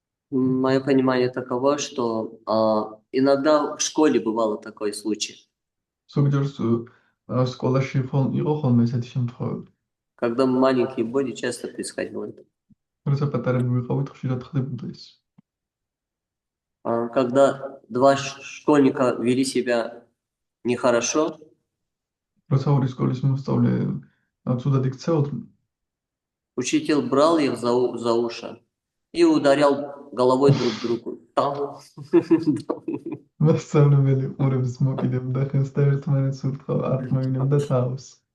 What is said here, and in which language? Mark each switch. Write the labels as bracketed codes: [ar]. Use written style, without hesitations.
[ru] Мое понимание таково, что иногда в школе бывало такой случай. [ka] ზოგჯერ სკოლაში იყო ხოლმე ესეთი შემთხვევები. [ru] Когда мы маленькие были, часто происходило это. [ka] როცა პატარები ვიყავით, ხშირად ხდებოდა ის. [ru] Когда два школьника вели себя нехорошо, [ka] როცა ორი სკოლის მოსწავლე ცუდად იქცეოდნენ, [ru] учитель брал их за уши и ударял головой друг другу. Там. [ka] მასწავლებელი ყურებს მოკიდებდა ხელს და ერთმანეთს ურტყავ არტმევინებდა თავს.